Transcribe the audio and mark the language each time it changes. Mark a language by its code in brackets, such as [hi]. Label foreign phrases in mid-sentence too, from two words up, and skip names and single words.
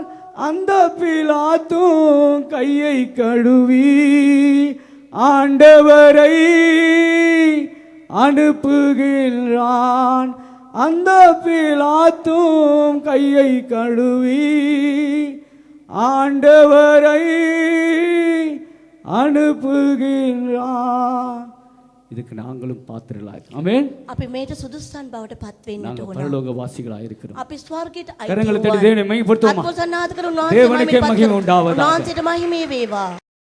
[ta] அந்த பிலாத்தும் கையை கழுவி ஆண்டவரை அனுப்புகின்றான். அந்த பிலாத்தும் கையை கழுவி ஆண்டவரை அனுப்புகின்றான். இதுக்கு நாங்களும் பாத்திரலாய். ஆமென். [si] අපි මේට සුදුස්සන් බවට පත් වෙන්නට [ta] நாங்க [si] ඕන. [ta] பரலோகவாசிகளாய் இருக்கிறோம். [si] අපි ස්වර්ගයට අයිති [ta] கரங்களை தட்டி [si] වූවන්. [ta] தேவனை மகிமைப்படுத்துவோமா. [si] අත්පොසන්නාද කර [ta] தேவனுக்கே மகிமை உண்டாவதாக. [si] උන්වහන්සේට මහිමේ වේවා.